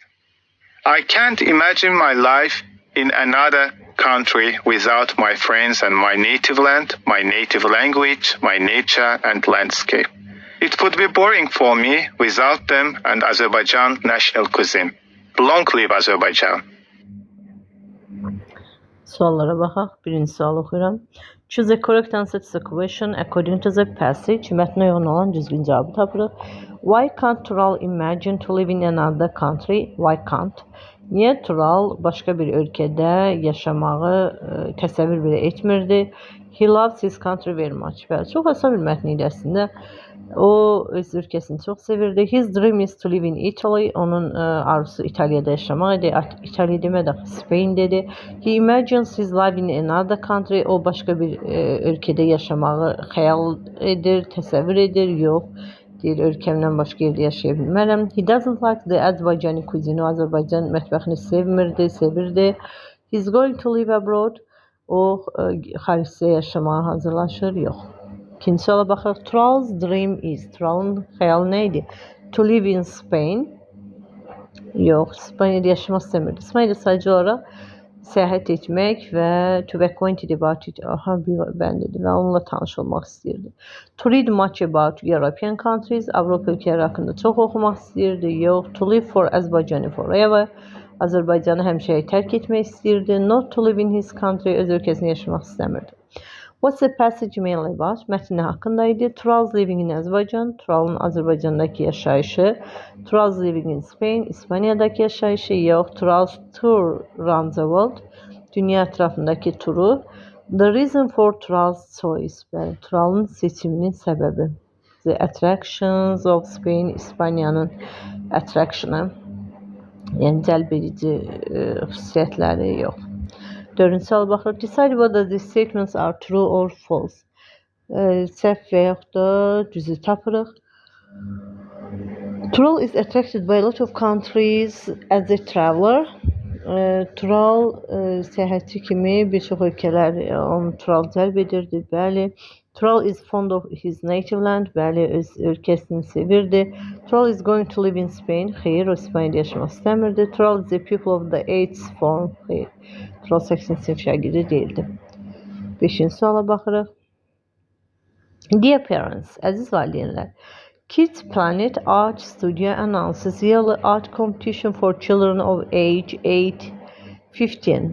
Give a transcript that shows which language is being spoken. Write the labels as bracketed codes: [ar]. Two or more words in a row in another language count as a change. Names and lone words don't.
[en] I can't imagine my life in another country without my friends and my native land, my native language, my nature and landscape. It would be boring for me without them and Azerbaijan national cuisine. Long live Azerbaijan. [az] Suallara baxaq. Birinci sual oxuyuram. [en] Choose the correct answer to the question according to the passage. [az] Mətnə uyğun olan düzgün cavabı tapırıq. [en] Why can't Tural imagine to live in another country? Why can't? [az] Niyə Tural başqa bir ölkədə yaşamağı təsəvvür belə etmirdi? [en] He loves his country very much. [az] Bəli, çox asan bir mətn idi əslində. O öz ölkəsini çox sevirdi. [en] His dream is to live in Italy. [az] Onun arzusu İtaliyada yaşamaq idi. İtaliya demədi, Spain dedi. [en] He imagines his life in another country. [az] O başqa bir ölkədə yaşamağı xəyal edir, təsəvvür edir. Yox, deyir, ölkəmdən başqa yerdə yaşaya bilmərəm. [en] He doesn't like the Azerbaijani cuisine. [az] O Azərbaycan mətbəxini sevmirdi, sevirdi. [en] He's going to live abroad. [az] O xaricdə yaşamağa hazırlaşır. Yox. İkinci suala baxırıq. [en] Tural's dream is. [az] Tural'ın xəyalı nə idi? [en] To live in Spain. [az] Yox, İspanya'da yaşamaq istəmirdi. İspanya'da sadəcə olaraq səyahət etmək və [en] to be acquainted about it. [az] Aha, bəndidir və onunla tanış olmaq istəyirdi. [en] To read much about European countries. [az] Avropa ölkələri haqqında çox oxumaq istəyirdi. Yox. [en] To live for Azerbaijan forever. [az] Azərbaycanı həmişəyə tərk etmək istəyirdi. [en] Not to live in his country. [az] Öz ölkəsində yaşamaq istəmirdi. [en] What's the passage mainly about? [az] Mətn haqqında idi. [en] Tural's living in Azerbaijan. [az] Tural'ın Azərbaycandakı yaşayışı. [en] Tural's living in Spain. [az] İspanya'dakı yaşayışı. Yox. [en] Tural's tour around the world. [az] Dünya ətrafındakı turu. [en] The reason for Tural's choice. [az] Bəli, Tural'ın seçiminin səbəbi. [en] The attractions of Spain. [az] İspaniyanın attraction'ı. Yəni cəlb edici xüsusiyyətləri yox. Dördüncü sual baxırıq. [en] Decide whether the statements are true or false. [az] Səhv və yaxud da düzü tapırıq. [en] Tural is attracted by a lot of countries as a traveler. [az] Tural səyahətçi kimi bir çox ölkələr onu Tural cəlb edirdi. Bəli. [en] Tural is fond of his native land. [az] Bəli, öz ölkəsini sevirdi. [en] Tural is going to live in Spain. [az] Xeyr, o İspanya'da yaşamaq istəmirdi. [en] Tural is a pupil of the 8th form. [az] Xeyr. Tural 8-ci sinif şagirdi deyildi. 5-ci suala baxırıq. [en] Dear parents, [az] əziz valideynlər, [en] Kids Planet Art Studio announces yearly art competition for children of age 8-15.